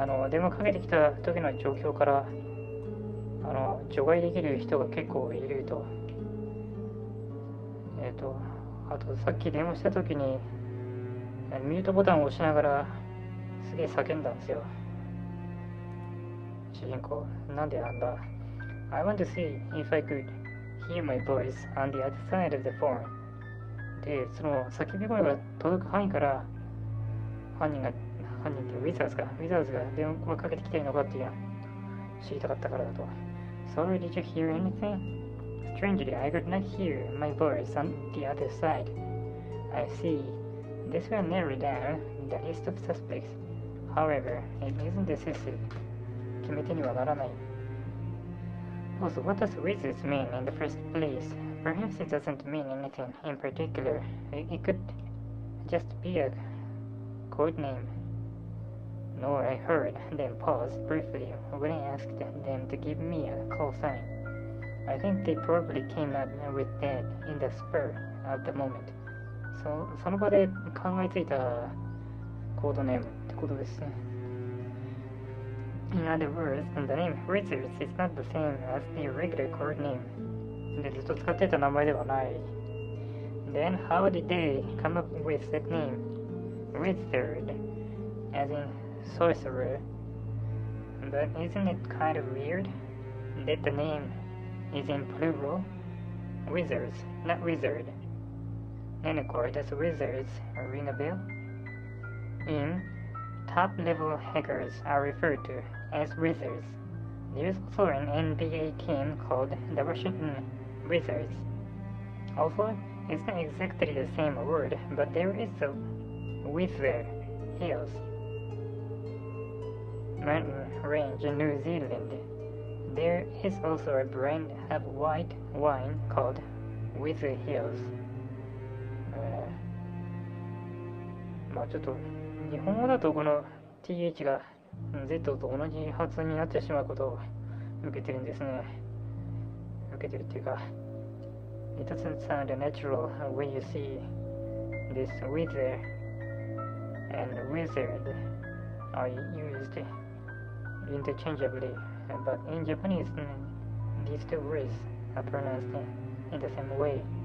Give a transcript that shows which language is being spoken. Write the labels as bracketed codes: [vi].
[ja] 電話かけてきた時の状況から、除外できる人が結構いると。あとさっき電話した時に、ミュートボタンを押しながらすげえ叫んだんですよ。主人公、なんでなんだ。 [en] I want to see if I could hear my voice on the other side of the phone. [ja] で、その叫び声が届く範囲から犯人ってウィザーズが電話をかけてきているのかっていうのを知りたかったからだと。 [en] Sorry, did you hear anything? Strangely, I could not hear my voice on the other side. I see. This will narrow down the list of suspects. However, it isn't decisive. [ja] 決め手にはならない。 [en] Also, what does Wizards mean in the first place? Perhaps it doesn't mean anything in particular. It could just be a code name. No, I heard them pause briefly when I asked them to give me a call sign. I think they probably came up with that in the spur of the moment. [ja] その場で考えついたコードネームってことですね。 [en] In other words, the name Wizards is not the same as the regular code name. [ja] で、ずっと使ってた名前ではない。 [en] Then how did they come up with that name? Wizard, as in sorcerer. But isn't it kind of weird that the name is in plural? Wizards, not wizard. Any chord as wizards ring a bell? In top-level hackers are referred to as wizards. There is also an NBA team called the Washington Wizards. Also, it's not exactly the same word, but there is a wizard hills mountain range in New Zealand. There is also a brand of white wine called Wizard Hills. [ja] まあちょっと日本語だとこの TH が Z と同じ発音になってしまうことを受けてるんですね。受けてるっていうか、 [en] It doesn't sound natural when you see this wizard and wizard are used interchangeably, but in Japanese these two words are pronounced in the same way.